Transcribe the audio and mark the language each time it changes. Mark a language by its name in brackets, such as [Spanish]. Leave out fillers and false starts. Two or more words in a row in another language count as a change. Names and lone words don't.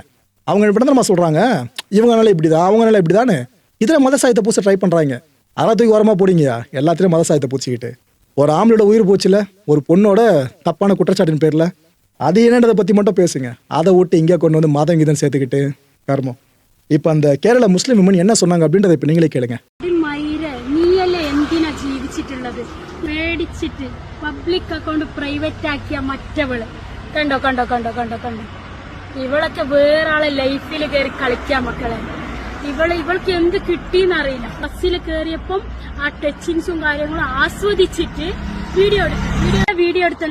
[Tamil] அவங்க இப்படி தான் நம்ம சொல்கிறாங்க, இவங்கனால இப்படி தான் அவங்கனால இப்படி தானே இதில் மதசாயத்தை பூச ட்ரை பண்ணுறாங்க. அதெல்லாம் தூக்கி ஓரமாக போடிங்கயா, எல்லாத்துலேயும் மதசாயத்தை பூச்சிக்கிட்டு. ஒரு ஆம்பளோட உயிர் போச்சுல, ஒரு பொண்ணோட தப்பான குற்றச்சாட்டின் பேரில், அது என்னன்றதை பற்றி மட்டும் பேசுங்க. அதை விட்டு இங்கே கொண்டு மதம் கீதம் சேர்த்துக்கிட்டு கர்மம். இப்போ அந்த கேரள [English] Muslim women [Tamil] என்ன சொன்னாங்க அப்படின்றத இப்போ நீங்களே கேளுங்க. [Malayalam] നീയല്ലേ എന്തിനാ ജീവിച്ചിട്ടുള്ളത്? പേടിച്ചിട്ട് [English] public account private [Malayalam] ആക്കിയ മറ്റവള് കണ്ടോ കണ്ടോ കണ്ടോ കണ്ടോ കണ്ടോ ഇവളൊക്കെ വേറെ ആളെ ലൈഫിൽ കയറി കളിക്കാൻ മക്കളെ. ഇവൾക്ക് എന്ത് കിട്ടിയെന്നറിയില്ല. ബസ്സിൽ കയറിയപ്പം ആ ടച്ചിങ്സും കാര്യങ്ങളും ആസ്വദിച്ചിട്ട് വീഡിയോ എടുത്തല്ല.